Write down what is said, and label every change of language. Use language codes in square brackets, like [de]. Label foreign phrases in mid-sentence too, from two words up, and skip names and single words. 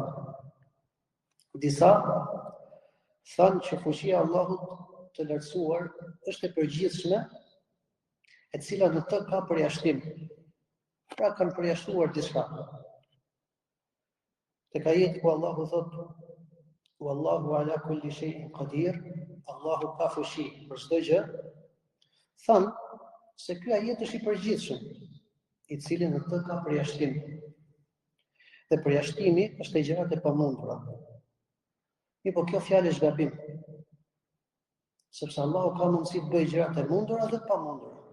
[sq] Disa thanë që fuqia e Allahut të lartësuar është e përgjithshme, e cila në të ka përjashtim. Pra kanë përjashtuar diçka. Tek ajeti ku Allahu thotë [ar] والله على كل شيء قدير, [sq] Allahu ka fuqi për çdo gjë, thanë se ky ajet është i përgjithshëm, i cili në të ka përjashtim. Dhe përjashtimi është e gjërat e pamundura. Po kjo fjalë është gabim. Sepse Allahu ka mundësi të bëjë gjërat e mundura dhe të pamundura.